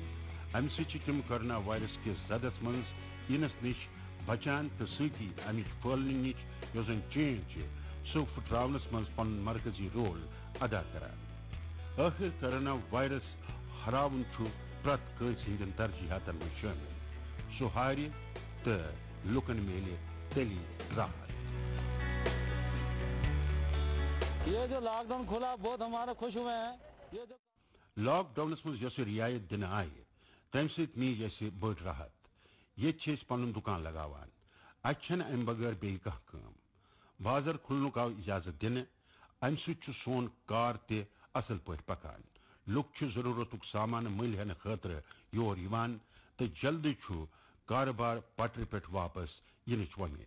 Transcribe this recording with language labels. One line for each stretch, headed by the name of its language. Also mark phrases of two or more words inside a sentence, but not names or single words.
Kashmiri: امہِ سۭتۍ چھِ تِم کورونا وائرس کِس زدس منٛز یِنس نِش بچان تہٕ سۭتی امِچ پھٲلنہٕ نِش یۄس زن چین چھِ سُہ پھٕٹراونس منٛز پنُن مرکزی رول ادا کران. ٲخٕر کورونا وائرس ہراوُن چھُ پرٛٮ۪تھ کٲنٛسہِ ہٕنٛدٮ۪ن ترجیحاتن منٛز شٲمِل. سُہ ہارِ تہٕ لُکن میلہِ تیٚلہِ راحت.
Urdu: یہ جو لاک ڈاؤن کھولا بہت ہمارا خوش ہوئے ہیں.
Kashmiri: لاک ڈاونس منٛز یۄسہٕ رِعایت دِنہٕ آیہِ تمہِ سۭتۍ میٖج اَسہِ بٔڑ راحت. ییٚتہِ چھِ أسۍ پنُن دُکان لگاوان. اَتہِ چھنہٕ امہِ بغٲر بیٚیہِ کانٛہہ کٲم. بازر کھُلنُک آو اجازت دِنہٕ. امہِ سۭتۍ چھُ سون کار تہِ اصل پٲٹھۍ پکان. لُکھ چھِ ضروٗرتُک سامان مٔلۍ ہٮ۪نہٕ خٲطرٕ یور یِوان تہٕ جلدی چھُ کارٕبار پٹرِ پٮ۪ٹھ واپس یِنٕچ وۄمید.